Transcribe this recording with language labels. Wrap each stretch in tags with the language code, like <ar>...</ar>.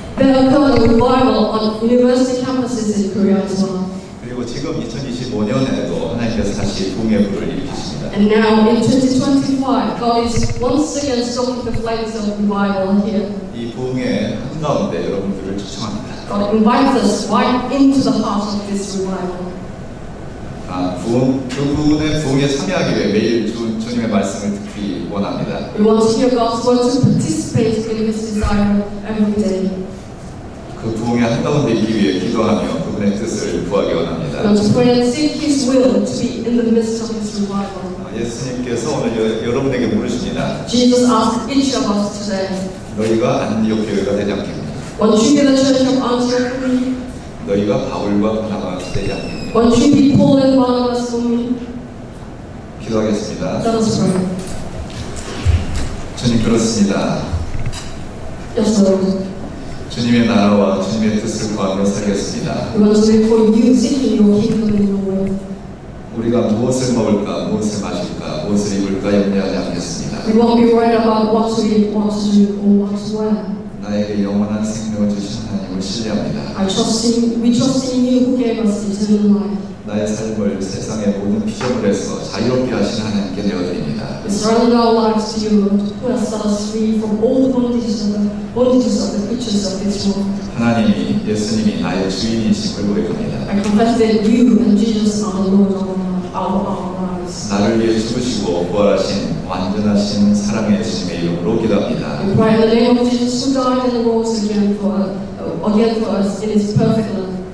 <en>There occurred a revival on university campuses in Korea as well.</en> <ko>그리고 지금 2025년에도 하나님께서 다시 부흥의 불을 일으키십니다.</ko> <en>And now in 2025, God is once again stoking the flames of revival here.</en> <ko>이 부흥의 한가운데 여러분들을 초청합니다.</ko> <en>God invites us right into the heart of this revival.</en> <ko>그 부흥에 참여하기 위해 매일 주님의 말씀을 듣기 원합니다.</ko> <en>We want to hear God's word to participate in His desire every day.</en> <ko>그 부흥의 한가운데 있기 위해 기도하며 그분의 뜻을 구하기 원합니다.</ko> <en>We want to pray and seek His will to be in the midst of His revival.</en> <ko>예수님께서 오늘 여러분에게 물으십니다.</ko> <en>Jesus asked each of us today,</en> <ko>너희가 안디옥 교회가 되지 않겠느냐?</ko> <en>won't you be the church of Antioch for me?</en> <ko>너희가 바울과 바나바가 되지 않겠느냐?</ko> <en>Won't you be Paul and Barnabas for me?</en> <ko>기도하겠습니다.</ko> <en>Let us pray.</en> <ko>주님 그렇습니다.</ko> <en>Yes, Lord.</en> <ko>주님의 나라와 주님의 뜻을 구하며 살겠습니다.</ko> <en>We want to live for you, seeking your kingdom and your will.</en> <ko>우리가 무엇을 먹을까, 무엇을 마실까, 무엇을 입을까 염려하지 않겠습니다.</ko> <en>We won't be worried about what to eat, what to do, or what to wear.</en> <ko>나에게 영원한 생명을 주신 하나님을 신뢰합니다.</ko> <en>We trust in you who gave us eternal life.</en> <ko>나의 삶을 세상의 모든 피조물에서 자유롭게 하신 하나님께 내어드립니다.</ko> <en>We surrender our lives to you, Lord, who has set us free from all the bondages of the creatures of this world.</en> <ko>하나님이 예수님이 나의 주인이심을 고백합니다.</ko> <en>I confess that you and Jesus are the Lord of our lives.</en> <ko>나를 위해 죽으시고 부활하신 완전하신 사랑의 예수님의 이름으로 기도합니다.</ko> <en>We pray in the name of Jesus who died and rose again for us in His perfect love.</en>